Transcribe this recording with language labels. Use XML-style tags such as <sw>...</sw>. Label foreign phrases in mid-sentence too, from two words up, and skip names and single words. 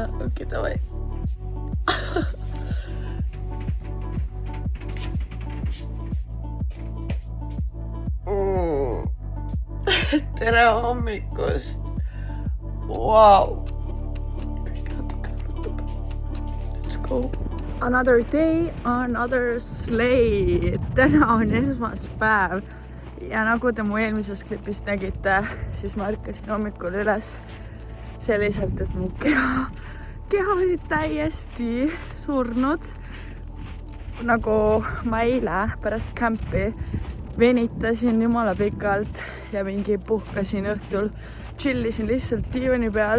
<et>Okei, davai. Tere hommikust. Wow. Kõik natuke valutab.</et> <en>Let's go. Another day, another slay.</en> <et>Täna on esmaspäev ja nagu te mu eelmises klipis nägite, siis ma ärkasin hommikul üles selliselt, et mu keha oli täiesti surnud. Nagu ma eile pärast kämpi venitasin jumala pikalt ja mingi puhkasin õhtul, chillisin lihtsalt diivani peal.</et>